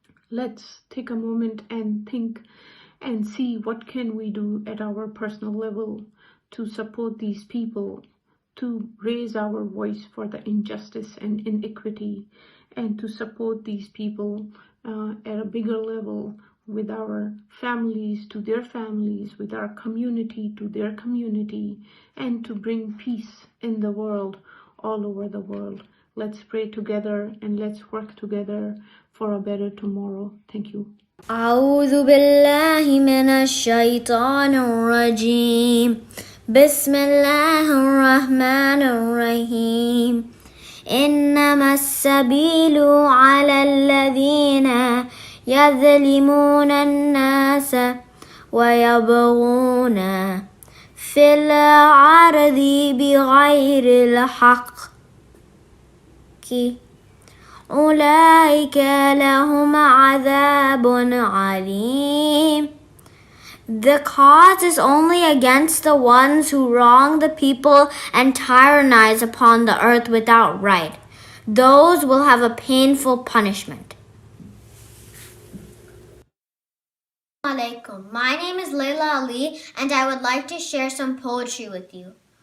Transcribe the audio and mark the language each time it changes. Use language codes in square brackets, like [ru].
[en] Let's take a moment and think and see what can we do at our personal level to support these people, to raise our voice for the injustice and inequity, and to support these people at a bigger level with our families to their families, with our community to their community, and to bring peace in the world, all over the world. Let's pray together and let's work together for a better tomorrow. Thank you. [ar] أعوذ بالله من الشيطان الرجيم بسم الله الرحمن الرحيم إنما السبيل على الذين يظلمون الناس ويبغون في الأرض بغير الحق أولئك لهم عذاب عليم. [en] The cause is only against the ones who wrong the people and tyrannize upon the earth without right. Those will have a painful punishment. Assalamualaikum. My name is Layla Ali and I would like to share some poetry with you.